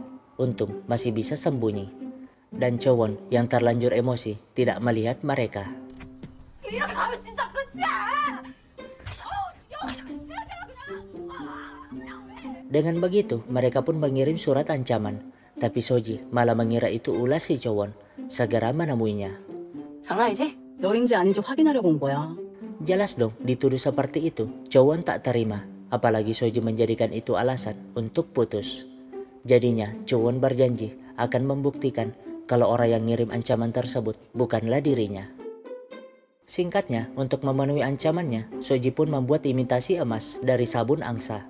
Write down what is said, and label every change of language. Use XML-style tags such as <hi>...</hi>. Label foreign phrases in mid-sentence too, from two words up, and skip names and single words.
<id>Untung masih bisa sembunyi. Dan Chowon yang terlanjur emosi tidak melihat mereka. Dengan begitu mereka pun mengirim surat ancaman. Tapi Soji malah mengira itu ulah si Chowon, segera menemuinya.</id> <ko>장난이지? 너인지 아닌지 확인하려고 온 거야.</ko> <id>Jelas dong dituduh seperti itu, Chowon tak terima, apalagi Soji menjadikan itu alasan untuk putus. Jadinya Chowon berjanji akan membuktikan kalau orang yang ngirim ancaman tersebut bukanlah dirinya. Singkatnya, untuk memenuhi ancamannya, Soji pun membuat imitasi emas dari sabun angsa.</id>